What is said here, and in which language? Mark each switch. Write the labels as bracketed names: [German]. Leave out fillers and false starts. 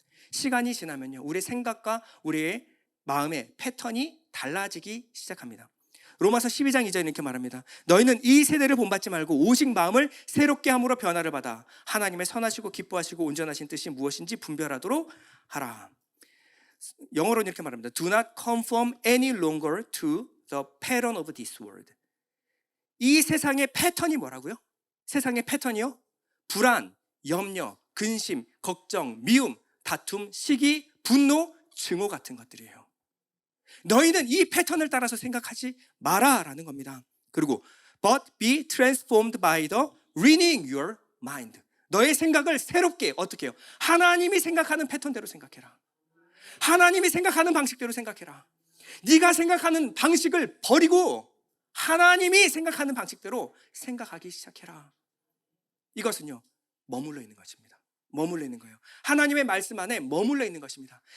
[Korean] 시간이 지나면요, 우리의 생각과 우리의 마음의 패턴이 달라지기 시작합니다. 로마서 12장 2절 이렇게 말합니다. 너희는 이 세대를 본받지 말고 오직 마음을 새롭게 함으로 변화를 받아 하나님의 선하시고 기뻐하시고 온전하신 뜻이 무엇인지 분별하도록 하라. 영어로는 이렇게 말합니다. [English] Do not conform any longer to the pattern of this world. [Korean] 이 세상의 패턴이 뭐라고요? 세상의 패턴이요? 불안, 염려, 근심, 걱정, 미움, 다툼, 시기, 분노, 증오 같은 것들이에요. 너희는 이 패턴을 따라서 생각하지 마라라는 겁니다. 그리고 [English] but be transformed by the renewing your mind. [Korean] 너의 생각을 새롭게 어떻게 해요? 하나님이 생각하는 패턴대로 생각해라. 하나님이 생각하는 방식대로 생각해라. 네가 생각하는 방식을 버리고 하나님이 생각하는 방식대로 생각하기 시작해라. 이것은요, 머물러 있는 것입니다. 머물러 있는 거예요. 하나님의 말씀 안에 머물러 있는 것입니다.